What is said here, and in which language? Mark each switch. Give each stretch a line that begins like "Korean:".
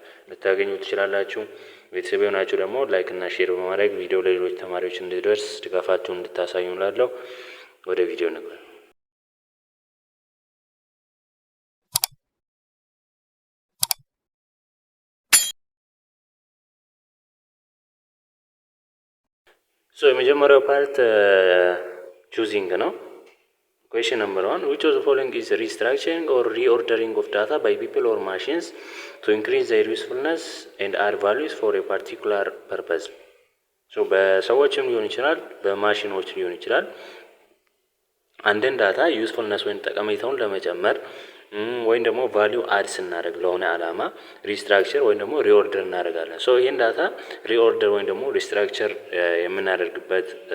Amharic: ልታገኙ ትችላላችሁ። ቤተሰብ የሆናችሁ ደግሞ ላይክ እና ሼር በማድረግ ቪዲዮ ለሌሎች ተማሪዎች እንዲደርስ ድጋፋችሁን እንድታሳዩ እላለሁ። ወደ ቪዲዮ እንግባ። የመጀመሪያው ፓርት ቹዚንግ ነው።
English: Question number 1. Which of the following is restructuring or reordering of data by people or machines to increase their usefulness and add values for a particular purpose?
Amharic: በሰዎችም ሊሆን ይችላል በማሽኖች ሊሆን ይችላል። አንድን ዳታ ዩስፉልነስ ወይም ጠቀሜታውን ለመጨመር ወይም ደግሞ ቫልዩ አድ ስናደርግ ለሆነ አላማ ሪስትራክቸር ወይም ደግሞ ሪኦርደር እናደርጋለን። ይህን ዳታ ሪኦርደር ወይም ደግሞ ሪስትራክቸር የምናደርግበት